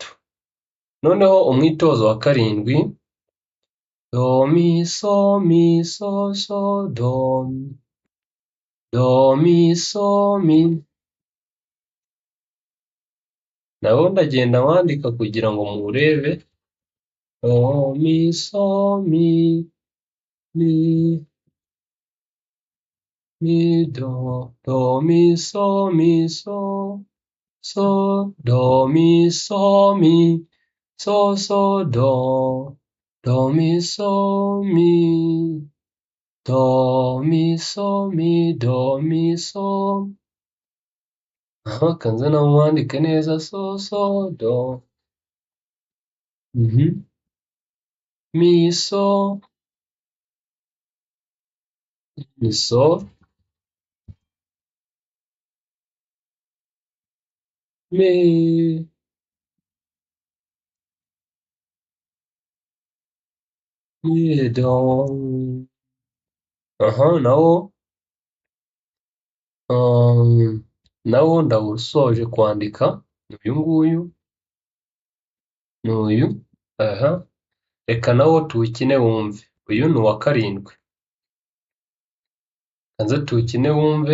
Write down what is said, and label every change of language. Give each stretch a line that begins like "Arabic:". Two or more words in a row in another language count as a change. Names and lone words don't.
Kinyarwanda: Noneho umwitozo wa karindwi, do, mi, so, so, do, do, mi, so, mi, nawo ndagenda wandika kugira ngo murebe. Do mi so mi mi mi do mi so so do mi so mi so do mi so mi do mi so mi do mi so. Aha, kanze nawe wandike neza so do mi so mi so mi do. Aha, nawo ndawusoje kwandika. Uyu nguyu n'uyu. Aha, reka nawo tuwukine wumve. Uyu ni uwa karindwi. Kanze tuwukine wumve.